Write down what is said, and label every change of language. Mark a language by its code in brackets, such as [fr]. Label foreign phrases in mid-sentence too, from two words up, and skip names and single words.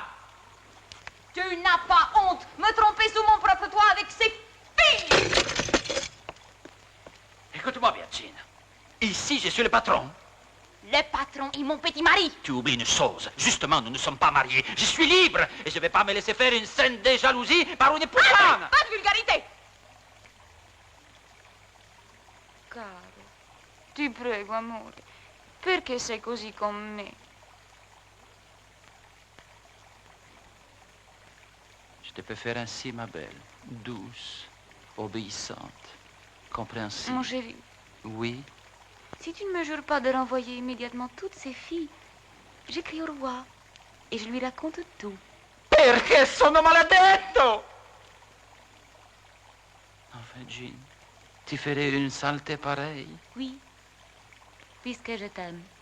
[fr] Tu n'as pas honte me tromper sous mon propre toit avec ces filles. Écoute-moi bien, Gina. Ici, je suis le patron. Le patron et mon petit mari. Tu oublies une chose. Justement, nous ne sommes pas mariés. Je suis libre et je ne vais pas me laisser faire une scène de jalousie par une poussane. Pas de vulgarité. [it] Caro, ti prego, amore, perché sei così con me? [fr] Je te peux faire ainsi, ma belle. Douce, obéissante, compréhensive. Mon chéri, Oui. si tu ne me jures pas de renvoyer immédiatement toutes ces filles, j'écris au roi et je lui raconte tout. [it] Perché sono maledetto! [fr] Enfin, Jean, tu ferais une saleté pareille? Oui, puisque je t'aime.